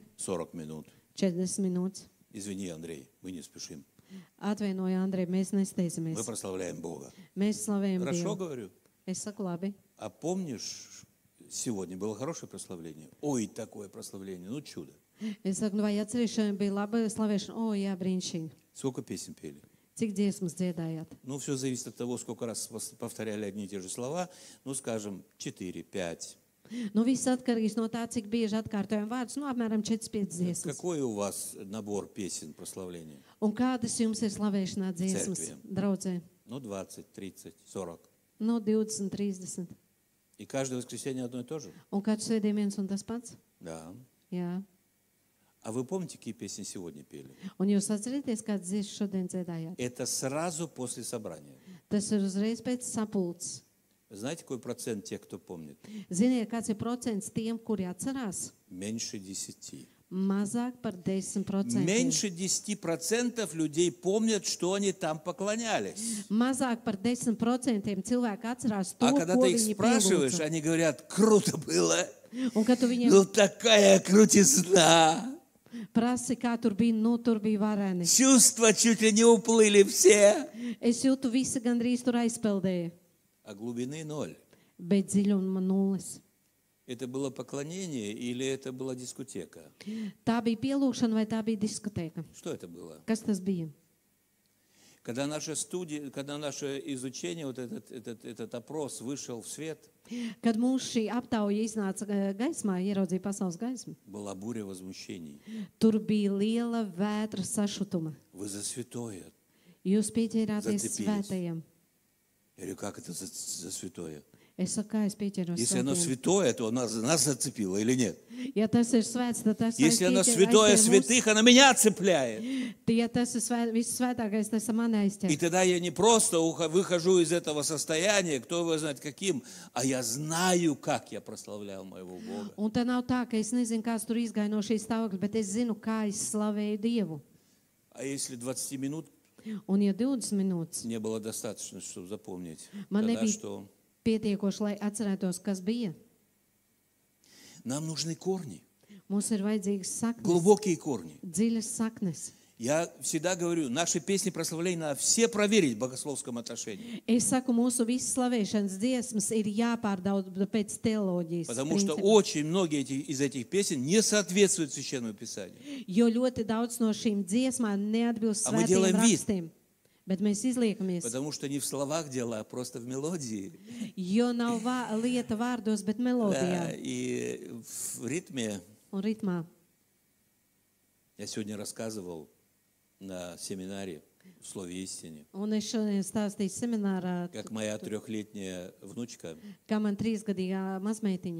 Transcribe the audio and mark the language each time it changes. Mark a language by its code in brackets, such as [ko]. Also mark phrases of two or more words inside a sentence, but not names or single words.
[ru] 40 минут. [lv] 40 minūtes. [ru] Извини, Андрей, мы не спешим. [lv] Atvainoju, Andrej, mēs [ru] Мы [lv] nesteidzamies. [ru] прославляем Бога. [lv] Mēs slavējam [ru] Хорошо [lv] Dievu. [ru] говорю? [lv] Es saku labi. [ru] А помнишь, сегодня было хорошее прославление? Ой, такое прославление, ну чудо. [lv] Es saku, nu vai atceries, šodien bija laba slavēšana? O, jā, brīnišķīgi. [ru] Сколько песен пели? [lv] Cik dziesmas dziedājāt? [ru] Ну, все зависит от того, сколько раз повторяли одни и те же слова. Ну, скажем, 4, 5. [lv] Nu, viss atkarīgs no tā, cik bieži atkārtojam vārdus. Nu, apmēram 4-5 dziesmas. [ru] Какой у вас набор песен прославления? [lv] Un kādas jums ir slavēšanā dziesmas, Cerkviem. draudzē? [ru] Ну, 20, 30, 40. [lv] No 20, 30. [ru] И каждое воскресенье одно и то же? [lv] Un katrs svētdien viens un tas pats? [ru] Да. [lv] Jā. [ru] А вы помните, какие песни сегодня пели? [lv] Un jūs atcerieties, kādas dziesmas šodien dziedājāt? [ru] Это сразу после собрания. [lv] Tas ir uzreiz pēc sapulces. [ru] Знаете, какой процент тех, кто помнит? [lv] Ziniet, kāds ir procents tiem, kuri atcerās? [ru] Меньше 10. [lv] Mazāk par 10%. [ru] Меньше 10% людей помнят, что они там поклонялись. [lv] Mazāk par 10% cilvēku atcerās to, [ru] А когда [lv] ko [ru] ты их [lv] viņi [ru] спрашиваешь, [lv] pielūdza. [ru] они говорят, круто было. [lv] Un, kad tu viņiem [ru] Ну, такая крутизна. [lv] prasi, kā tur bija, nu, tur bija vareni. [ru] Чувства чуть ли не уплыли все. [lv] Es jūtu, visi gandrīz tur aizpeldēja, [ru] А глубины ноль. [lv] bet dziļuma nulles. [ru] Это было поклонение или это была дискотека? [lv] Tā bija pielūgšana vai tā bija diskoteka? [ru] Что это было? [lv] Kas tas bija? [ru] Когда наша студия, когда наше изучение, вот этот опрос вышел в свет, [lv] Kad mūsu šī aptauja iznāca gaismā, ieraudzīja pasaules gaismu, [ru] была буря возмущений. [lv] tur bija liela vētra sašutuma. [ru] Вы за святое. [lv] Jūs pieķērāties [ru] Zацепились. [lv] svētajam. [ru] Я говорю, как это за святое? [lv] Es saku, kā es pieķeros [ru] Если оно [lv] svētajam. [ru] святое, то нас зацепило или нет? [lv] Ja tas ir svēts, tad tas [ru] Если оно святое святых, оно меня цепляет. [lv] Ja tas ir viss svētākais, tas man [ru] И [lv] aizķer. [ru] тогда я не просто выхожу из этого состояния, кто его знает каким, а я знаю, как я прославлял моего Бога. [lv] Un tā nav tā, ka es nezinu, kāds tur izgāja no šīs stāvokļa, bet es zinu, kā es slavēju Dievu. [ru] А если 20 минут [lv] Un ja 20 minūtes [ru] не было достаточно, чтобы запомнить, [lv] man [ru] тогда [lv] nebija [ru] что? [lv] pietiekoši, lai atcerētos, kas bija. [ru] Нам нужны корни, [lv] Mums ir vajadzīgas saknes, [ru] глубокие корни. [lv] dziļas saknes. [ru] Я всегда говорю, наши песни прославления надо все проверить в богословском отношении. [lv] Es saku, mūsu visas slavēšanas dziesmas ir jāpārdauda pēc teoloģijas [ru] Потому что [lv] principiem. [ru] очень многие из этих песен не соответствуют Священному Писанию. [lv] Jo ļoti daudz no šīm dziesmām neatbilst [ru] A мы [lv] svētiem [ru] делаем вид. [lv] rakstiem. Bet mēs izliekamies, [ru] Потому что не в словах дело, а просто в мелодии. [lv] jo nav lieta vārdos, bet [ru] Да, [lv] melodijā [ru] и в ритме. [lv] un ritmā. [ru] Я сегодня рассказывал на семинаре в Слове истине, [lv] Un es šodien stāstīju seminārā, [ru] как моя 3-летняя внучка, [lv] kā man 3-gadīgā mazmeitiņa.